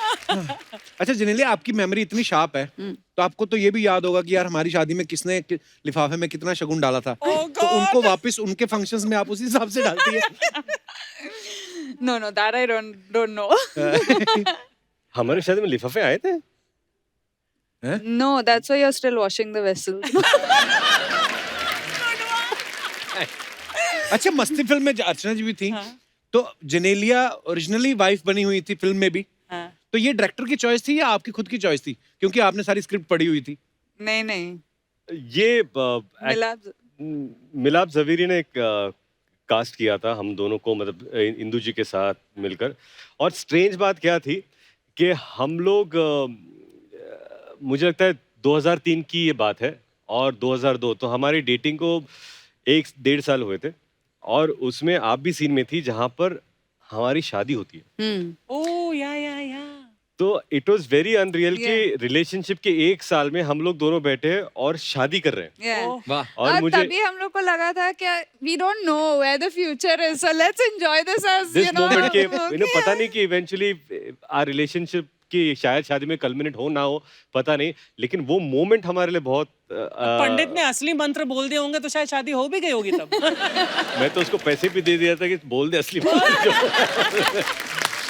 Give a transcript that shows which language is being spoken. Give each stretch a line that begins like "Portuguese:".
Hindi: अच्छा जेनेलिया, आपकी मेमोरी इतनी शार्प है तो आपको तो ये भी याद होगा कि यार हमारी शादी में किसने लिफाफे में कितना शगुन डाला था। तो उनको वापस उनके फंक्शंस में आप उसी हिसाब से डालती है?
English: No, that I don't know.
Hindi: हमारे शादी में लिफाफे आए थे?
English: No, that's why you're still washing the vessel.
Hindi: अच्छा, मस्ती फिल्म में अर्चना जी भी थी, तो जेनेलिया ओरिजिनली वाइफ बनी हुई थी फिल्म में भी। हाँ. तो ये डायरेक्टर की चॉइस थी या आपकी खुद की चॉइस थी, क्योंकि आपने सारी स्क्रिप्ट पढ़ी हुई थी? नहीं. ये मिला. मिलाप जवेरी ने एक कास्ट किया था हम दोनों को, मतलब इंदु जी के साथ मिलकर। और स्ट्रेंज बात क्या थी कि हम लोग मुझे लगता है 2003 की ये बात है और 2002, तो हमारी डेटिंग को 1-1.5 साल हुए थे। और उसमें आप भी सीन में थी जहां पर हमारी शादी होती है। ओह या तो
English: It was very unreal Yeah.
Hindi: कि रिलेशनशिप के 1 साल में हम लोग दोनों बैठे हैं और शादी कर रहे हैं।
English: Yeah.
Hindi: वाह। और मुझे तभी हम लोग को लगा था कि
English: we don't know where the future is, so let's enjoy this as this you know.
Hindi: Moment के
English: okay.
Hindi: पता नहीं कि
English: eventually our relationship
Hindi: की शायद शादी में कल्मिनेट हो ना हो, पता नहीं, लेकिन वो मोमेंट हमारे लिए बहुत पंडित ने असली मंत्र बोल दिए होंगे तो शायद शादी हो भी गई होगी तब। मैं तो उसको पैसे भी दे दिया था कि बोल दे असली बात।